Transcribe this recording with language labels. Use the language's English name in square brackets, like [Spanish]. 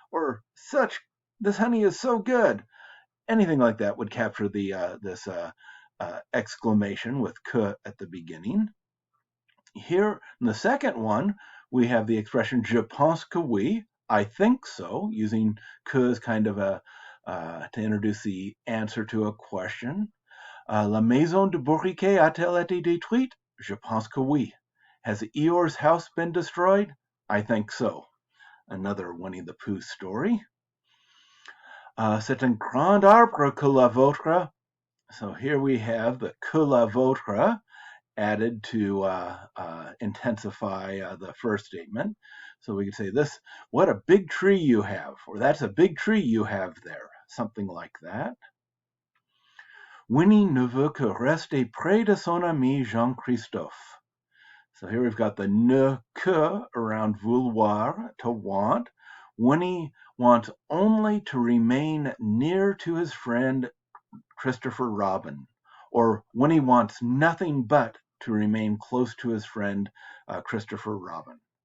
[English] Or such, this honey is so good! Anything like that would capture this exclamation with que at the beginning. Here, in the second one, we have the expression [French] je pense que oui, [English] I think so, using que as kind of to introduce the answer to a question. [French] La maison de Bourriquet a-t-elle été détruite? Je pense que oui. [English] Has Eeyore's house been destroyed? I think so. Another Winnie the Pooh story. [French] C'est un grand arbre que la vôtre. [English] So here we have the [French] que la vôtre [English] added to intensify the first statement. So we could say this, what a big tree you have, or that's a big tree you have there, something like that. [French] Winnie ne veut que rester près de son ami Jean-Christophe. [English] So here we've got the ne que around vouloir, to want. Winnie wants only to remain near to his friend Christopher Robin, or Winnie wants nothing but to remain close to his friend Christopher Robin.